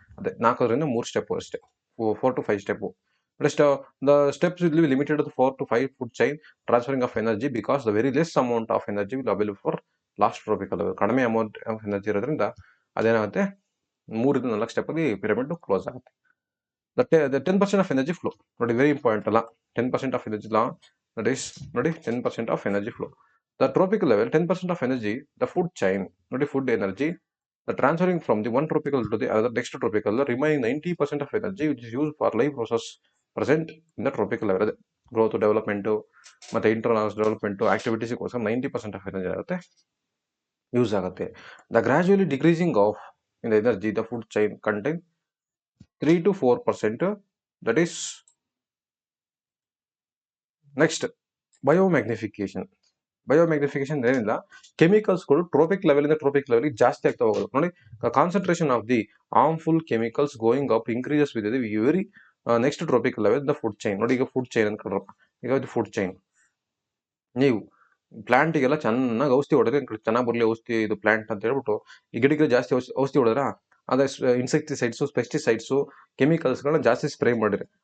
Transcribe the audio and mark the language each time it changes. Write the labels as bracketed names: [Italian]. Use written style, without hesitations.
[Kannada] ಅದೇ 4ರಿಂದ 3 ಸ್ಟೆಪ್ ಅಷ್ಟೇ, 4 to 5 step. [English] The steps will be limited to 4 to 5 food chain transferring of energy because the very less amount of energy will available for last tropical level. [Kannada] ಕಡಿಮೆ amount of energy ಇರೋದ್ರಿಂದ ಅದೇನಾಗುತ್ತೆ 3ರಿಂದ 4 step ಅಲ್ಲಿ pyramid close ಆಗುತ್ತೆ. [English] The 10% of energy flow, ನೋಡಿ very important ಅಲ್ಲ, 10% of energy law, that is ನೋಡಿ 10% of energy flow. The tropical level 10% of energy, the food chain, ನೋಡಿ food energy, the transferring from the one tropical to the other next tropical, the remaining 90% of energy which is used for life process present in the tropical level, growth, development [Kannada] ಮತ್ತೆ internal development ಆಕ್ಟಿವಿಟೀಸ್ಗೋಸ್ಕರ 90% of energy ಆಗುತ್ತೆ use ಆಗುತ್ತೆ. [English] The gradually decreasing of in the energy the food chain contain 3 to 4%. That is next biomagnification. [Kannada] ಬಯೋಮ್ಯಾಗ್ನಿಫಿಕೇಶನ್ ಏನಿಲ್ಲ, ಕೆಮಿಕಲ್ಸ್ಗಳು trophic level ಇಂದ trophic level ಜಾಸ್ತಿ ಆಗ್ತಾ ಹೋಗೋದು. [English] ನೋಡಿ, concentration of the harmful chemicals going up increases with the very next tropic level the food chain. [Kannada] ನೋಡಿ, ಈಗ food chain ಅನ್ಕೊಂಡ್ರಪ್ಪ, ಈಗ ಇದು ಫುಡ್ ಚೈನ್. ನೀವು ಪ್ಲಾಂಟಿಗೆಲ್ಲ ಚೆನ್ನಾಗಿ ಔಷಧಿ ಹೊಡೆದ್ರೆ ಚೆನ್ನಾಗಿ ಬರಲಿ ಔಷಧಿ ಇದು ಪ್ಲಾಂಟ್ ಅಂತ ಹೇಳ್ಬಿಟ್ಟು ಈ ಗಿಡಕ್ಕೆ ಜಾಸ್ತಿ ಔಷಧಿ ಹೊಡೆದ್ರ ಅದೇ ಇನ್ಸೆಕ್ಟಿಸೈಡ್ಸು, ಪೆಸ್ಟಿಸೈಡ್ಸು, ಕೆಮಿಕಲ್ಸ್ಗಳನ್ನ ಜಾಸ್ತಿ ಸ್ಪ್ರೇ ಮಾಡಿರಿ.